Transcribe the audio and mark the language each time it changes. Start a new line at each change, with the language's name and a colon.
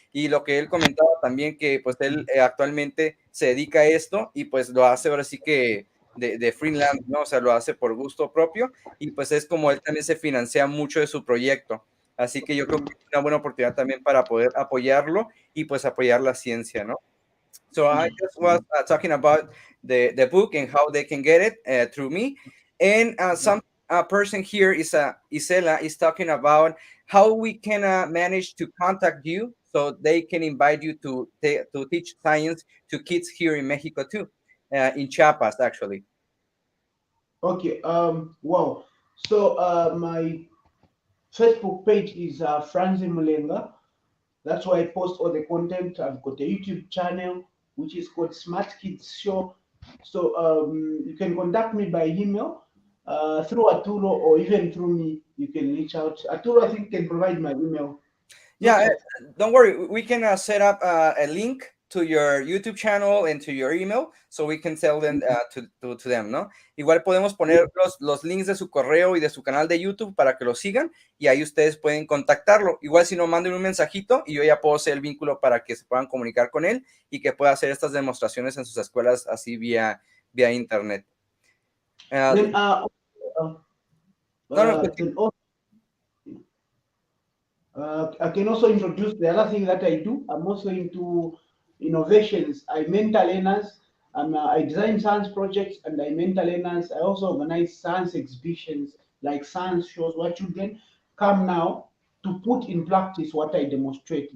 Spanish: Y lo que él comentaba también que pues él actualmente se dedica a esto y pues lo hace ahora sí que de freelance, ¿no? O sea, lo hace por gusto propio y pues es como él también se financia mucho de su proyecto. Así que yo creo que es una buena oportunidad también para poder apoyarlo y pues apoyar la ciencia, ¿no?
English: So I just was talking about the book and how they can get it through me. And some person here is Isela is talking about how we can manage to contact you so they can invite you to teach science to kids here in Mexico too, in Chiapas actually. Okay. Wow. So my Facebook page is Francis Mulenga. That's why I post all the content. I've got a YouTube channel which is called Smart Kids Show. So you can contact me by email through Aturo or even through me. You can reach out. Aturo, I think, can provide my email. Yeah, don't worry. We can set up a link to your YouTube channel and to your email so we can tell them to them, ¿no?
Spanish: Igual podemos poner los links de su correo y de su canal de YouTube para que lo sigan y ahí ustedes pueden contactarlo. Igual si no, manden un mensajito y yo ya puedo hacer el vínculo para que se puedan comunicar con él y que pueda hacer estas demostraciones en sus escuelas así vía internet.
English: Then, No, then also, I can also introduce the other thing that I do. I'm also into innovations. I mentor learners. I design science projects and I mentor learners. I also organize science exhibitions like science shows where children come now to put in practice what I demonstrate.